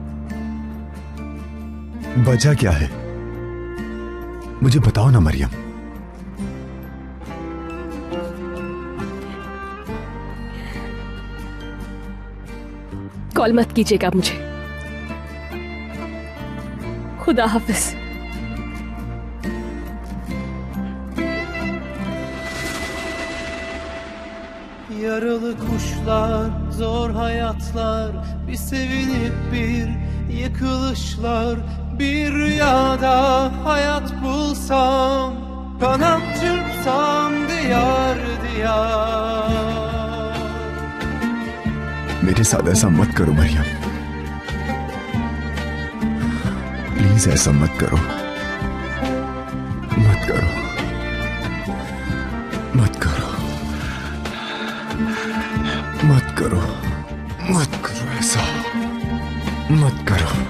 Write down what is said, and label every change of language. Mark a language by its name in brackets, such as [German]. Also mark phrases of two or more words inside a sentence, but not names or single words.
[Hindi] वजह क्या है? मुझे बताओ ना मरियम। कॉल मत कीजिएगा मुझे। खुदा हाफिज। [Turkish] Yaralı kuşlar, zor hayatlar, bir sevinip bir yıkılışlar, bir rüyada hayat bulsam, kanat çırpsam diyar diyar. [Hindi] मेरे साथ ऐसा मत करो मरियम, प्लीज ऐसा मत करो, मत करो, मत करो, मत करो, मत करो, ऐसा मत करो।